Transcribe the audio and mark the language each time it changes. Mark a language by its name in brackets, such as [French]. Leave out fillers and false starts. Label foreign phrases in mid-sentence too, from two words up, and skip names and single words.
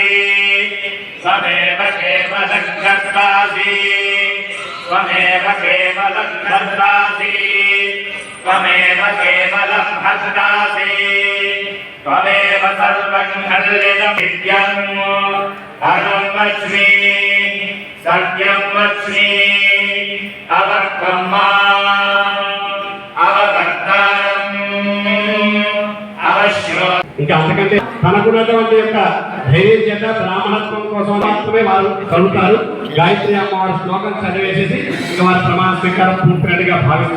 [Sanskrit] त्वमेव केवलं कर्तासि त्वमेव केवलं कर्तासि त्वमेव केवलं भक्तासि त्वमेव सर्वं खल्लिदं विद्यम् अहं वच्मि सत्यं वच्मि అవకమ్మా అవకర్తారం అవశ్రో. [Telugu] ఇంకా అంతకంటే తనకున్నటువంటి యొక్క ధైర్యం చేత బ్రాహ్మణత్వం కోసం మాత్రమే వారు చదువుతారు. గాయత్రి అమ్మవారి శ్లోకం చదివేసేసి ఇంకా వారి ప్రమాణ స్వీకారం పూర్తిగా భావిస్తారు.